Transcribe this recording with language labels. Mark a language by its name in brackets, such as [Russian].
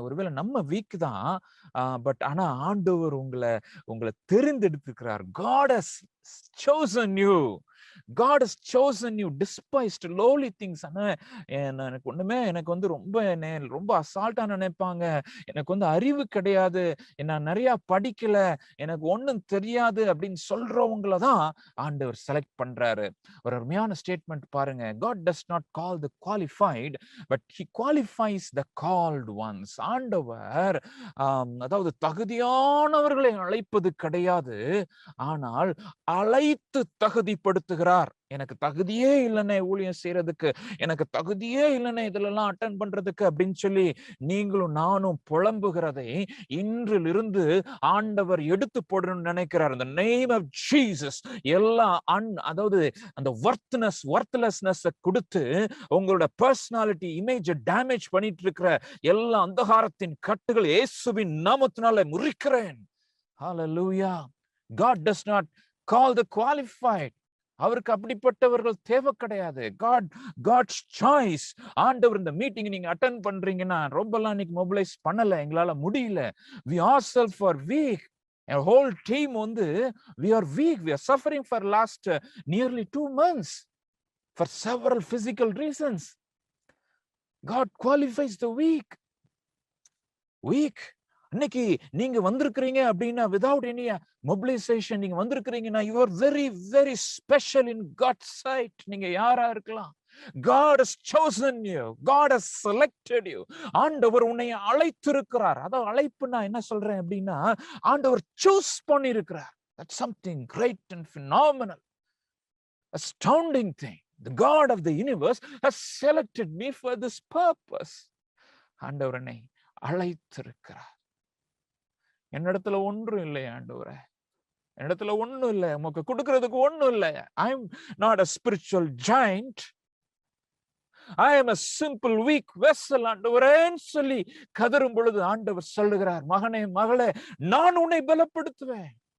[Tamil] ஒருவேளை நம்ம வீக் தான், பட் ஆனா ஆண்டவர் உங்களை தெரிந்தெடுத்துக்கிறார். [English] God has chosen you. God has chosen you despised lowly things. [Tamil] எனக்கு வந்து ரொம்ப அசால்ட்டா நினைப்பாங்க, எனக்கு வந்து அறிவு கிடையாது, நான் நிறைய படிக்கல, எனக்கு ஒண்ணும் தெரியாது அப்படின்னு சொல்றவங்களதான் ஆண்டவர் செலக்ட் பண்றாரு. ஒரு அருமையான ஸ்டேட்மெண்ட் பாருங்க. [English] God does not call the qualified, but he qualifies the called ones. [Tamil] ஆண்டவர் அதாவது தகுதியானவர்களை அழைப்பது கிடையாது, ஆனால் அழைத்து தகுதிப்படுத்துகிறார். எனக்கு தகுதியே இல்லைன்னே ஊழியம் செய்யறதுக்கு, எனக்கு தகுதியே இல்லைன்னே இதெல்லாம் அட்டன் பண்றதுக்கு அப்படின்னு சொல்லி நீங்களும் நானும் புலம்புகிறதை இன்றிலிருந்து ஆண்டவர் எடுத்து போடணும்னு நினைக்கிறார். இந்த நேம் ஆஃப் ஜீசஸ் எல்லாம் அதாவது அந்த வர்த்லெஸ்னஸ் கொடுத்து உங்களோட பர்சனாலிட்டி இமேஜை டேமேஜ் பண்ணிட்டு இருக்கிற எல்லா அந்தகாரத்தின் கட்டுகள் இயேசுவின் நாமத்தினால முறிக்கிறேன். ஹல்லேலூயா. [English] God does not call the qualified. [Tamil] அவருக்கு அப்படிப்பட்டவர்கள் தேவை கிடையாது. [English] God's choice. [Tamil] ஆண்டவர் இந்த மீட்டிங் நீங்க அட்டெண்ட் பண்றீங்கன்னா, ரொம்பலாம் இன்னைக்கு மொபிலைஸ் பண்ணல, எங்களால முடியல. [English] We ourselves are weak. Our whole team [Tamil] வந்து [English] we are weak. We are suffering for last nearly 2 months for several physical reasons. God qualifies the weak. [Tamil] இன்னைக்கு நீங்க வந்திருக்கிறீங்க அப்படின்னா, [English] without any mobilization [Tamil] நீங்க வந்திருக்கிறீங்கன்னா, [English] you are very very special in God's sight. [Tamil] நீங்க யாரா இருக்கலாம், [English] God has chosen you. God has selected you. [Tamil] ஆண்டவர் உன்னை அழைத்திருக்கிறார். அதாவது அழைப்புனா என்ன சொல்றேன் அப்படின்னா, ஆண்டவர் சூஸ் பண்ணி இருக்கிறார். [English] That's something great and phenomenal, astounding thing. The God of the universe has selected me for this purpose. [Tamil] ஆண்டவர் என்னை அழைத்திருக்கிறார். என்னிடத்துல ஒன்றும் இல்லை ஆண்டவரே, என்னிடத்துல ஒண்ணும் இல்லை, உமக்கு கொடுக்கிறதுக்கு ஒண்ணும் இல்லை. [English] I am not a spiritual giant. I am a simple weak vessel. [Tamil] ஆண்டவரேன்னு சொல்லி கதறும் பொழுது ஆண்டவர் சொல்லுகிறார், மகனே மகளே, நான் உன்னை பலப்படுத்துவேன்.